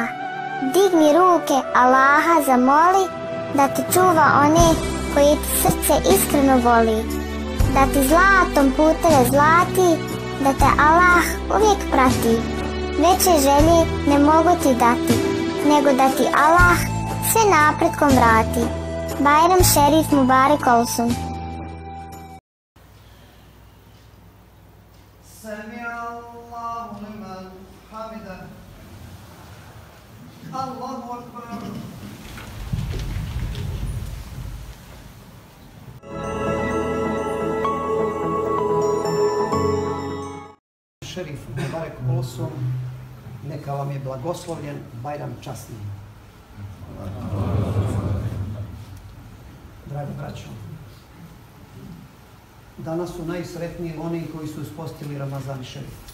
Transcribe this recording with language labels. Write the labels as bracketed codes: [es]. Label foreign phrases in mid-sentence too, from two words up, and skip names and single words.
[bs] Digni ruke, Allaha zamoli da te čuva one koje ti srce iskreno voli, da ti zlatom puteve zlati, da te Allah uvijek prati. Veće želje ne mogu ti dati, nego da ti Allah sve napretkom vrati. Bajram Šerif [tr] Mubarek Olsun. [ar] سمع الله لمن حمده. الله أكبر. [bs] Šerif [tr] Mubarek Olsun, [bs] neka vam je blagoslovljen Bajram časni. Dragi braćo, danas su najsretniji oni koji su ispostili Ramazan Šerif.